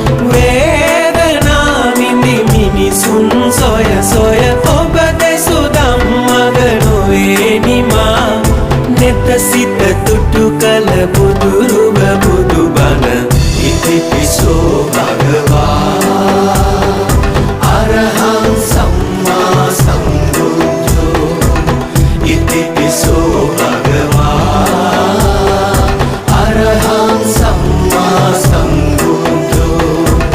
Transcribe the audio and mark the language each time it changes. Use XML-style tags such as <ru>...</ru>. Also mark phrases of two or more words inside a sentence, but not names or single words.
<si>වේදනා විඳි මිනිසුන් සොය සොය ඔබ දෙසු දම් මග නොවේ නිමා. නෙත සිත තුටු කල බුදුරුව බුදුබණ</si> <pi>ඉතිපිසෝ භගවා අරහං සම්මා සම්බුද්ධෝ. ඉතිපිසෝ භගවා අරහං සම්මා සම්බුද්ධෝ.</pi>